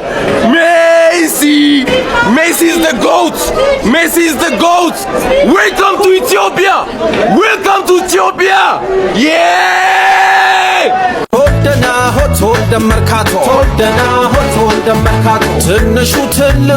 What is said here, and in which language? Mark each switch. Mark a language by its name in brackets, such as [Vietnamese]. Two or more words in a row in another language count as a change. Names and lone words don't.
[English] Messi! Messi's the GOAT! Messi's the GOAT! Welcome to Ethiopia! Welcome to Ethiopia! Yeah! Todana hot mercato Todana hot mercato [Amharic] ትንሹ ትልቁ